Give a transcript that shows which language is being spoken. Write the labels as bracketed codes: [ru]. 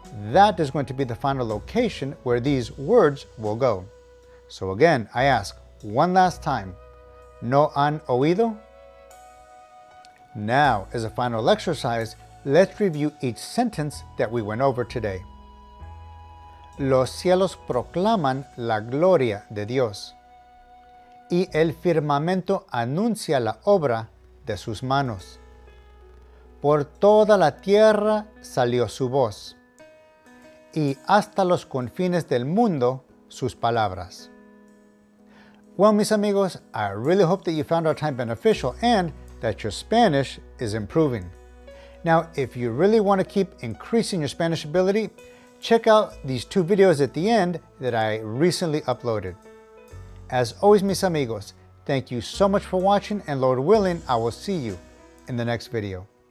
[en] That is going to be the final location where these words will go. So again, I ask one last time, [es] ¿no han oído? [en] Now, as a final exercise, let's review each sentence that we went over today. [es] Los cielos proclaman la gloria de Dios, y el firmamento anuncia la obra de sus manos. Por toda la tierra salió su voz, y hasta los confines del mundo sus palabras. [en] Well, [es] mis amigos, [en] I really hope that you found our time beneficial and that your Spanish is improving. Now, if you really want to keep increasing your Spanish ability, check out these 2 videos at the end that I recently uploaded. As always, [es] mis amigos, [en] thank you so much for watching, and Lord willing, I will see you in the next video.